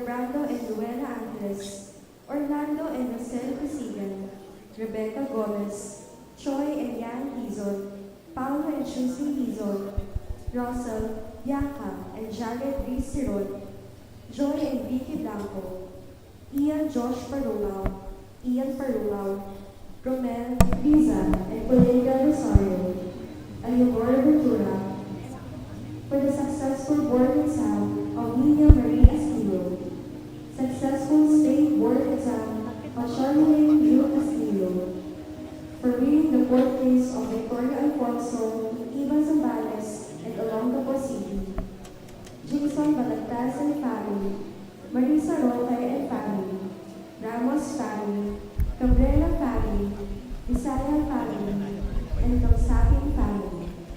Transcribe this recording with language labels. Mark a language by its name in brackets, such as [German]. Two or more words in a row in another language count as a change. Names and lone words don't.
[English] Brando and Luella Angeles, Orlando and Rosel Presigan, Rebecca Gomez, Choi and Yan Hizon, Paolo and Susie Hizon, Russell, Bianca and Jared V. Siron, Joy and Vicky Blanco, Ian Josh Parulao, Ian Parulao, Romel, Riza, and Colinga Rosario, Ayobor Ventura, for the successful board exam of Nina Marie Castillo, successful state board exam of Charlene Yu Castillo, for winning the court case of Victoria Alfonso, Iva Zambales, and Olongapo City, Jason Balagtas and family, Marisa Roque and family, Ramos family, Cabrera family, Isaya family, and Kausapin family.